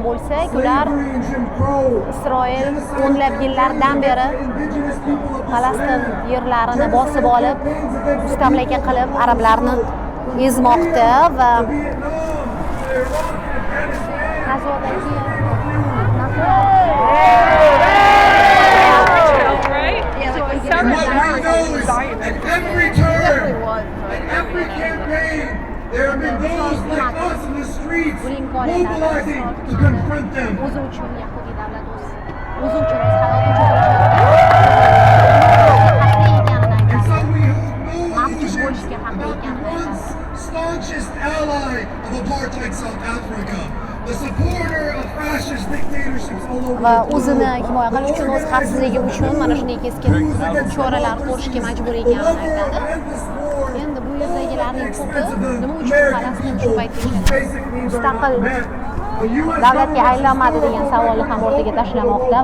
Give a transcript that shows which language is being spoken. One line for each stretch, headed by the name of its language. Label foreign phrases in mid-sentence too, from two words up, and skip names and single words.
Uzbek: bo'lsak, ular Isroil o'nlab yillardan beri Falastin yerlarini bosib olib, mustamlaka qilib, arablarni ezmoqda va G'azodagi
English: there have been those like us in the streets mobilizing to confront them. And so we hold no illusion about the once staunchest ally of apartheid South Africa, the supporter of fascist dictatorships all over
Uzbek: va o'zini himoya qilish uchun, o'z xavfsizligi uchun mana shunday keskin choralar ko'rishga majbur ekanini aytadi. Endi bu yerdagilarning ko'pi nima uchun Falastin shu paytgacha mustaqil davlatga aylanmadi degan savolni ham o'rtaga tashlamoqda.